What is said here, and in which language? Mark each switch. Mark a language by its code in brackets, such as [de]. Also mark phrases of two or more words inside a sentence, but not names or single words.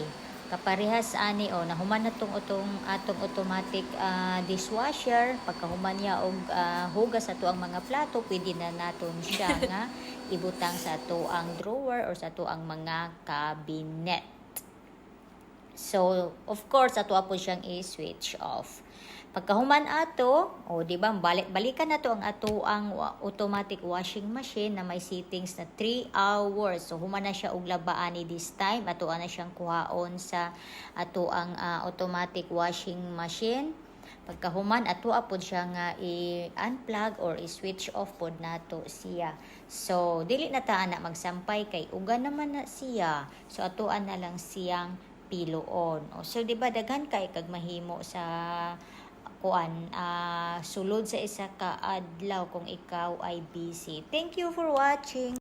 [ceb] Kaparehas ani nahuman na atong [en] automatic dishwasher. [ceb] Pagkahuman niya og hugas ato ang mga plato, pwede na naton siya nga ibutang sa ato ang drawer or sa ato ang mga cabinet. So [en] of course [ceb] ato po siyang i-switch off. Pagkahuman ato, di ba, balikan nato ang ato ang [en] automatic washing machine [ceb] na may settings na 3 hours. So human na siya og labaani [en] this time. [ceb] Ato na siyang kuhaon sa ato ang [en] automatic washing machine. [ceb] Pagkahuman ato apod siya nga i-unplug or i-switch off pod nato siya. So dili na ta ana magsampay kay ugan naman na siya. So atoan na lang siyang piloon. So di ba daghan kay kag mahimo sa sulod sa isa ka adlaw kung ikaw ay busy. [en] Thank you for watching.